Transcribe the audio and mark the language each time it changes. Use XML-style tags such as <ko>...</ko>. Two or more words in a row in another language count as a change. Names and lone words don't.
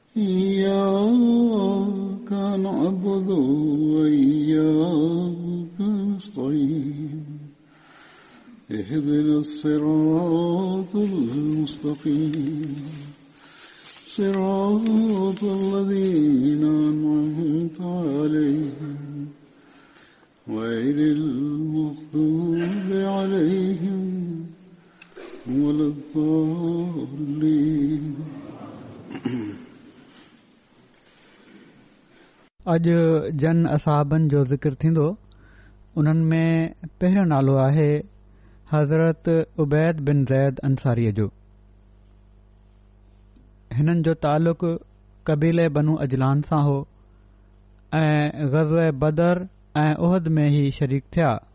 <ar>إياك نعبد وإياك نستعين اهدنا الصراط المستقيم صراط الذين أنعمت عليهم غير المغضوب عليهم ولا الضالين.</ar> <sd>अॼु जन असहाबनि जो ज़िक्र थींदो. उन्हनि में पहिरियों नालो आहे हज़रत उबैद बिन ज़ैद अंसारीअ जो. हिननि जो तालुक़ कबीले बनू अजलान सां हो ऐं ग़ज़वे बदर ऐं उहद में ई शरीक थिया.</sd>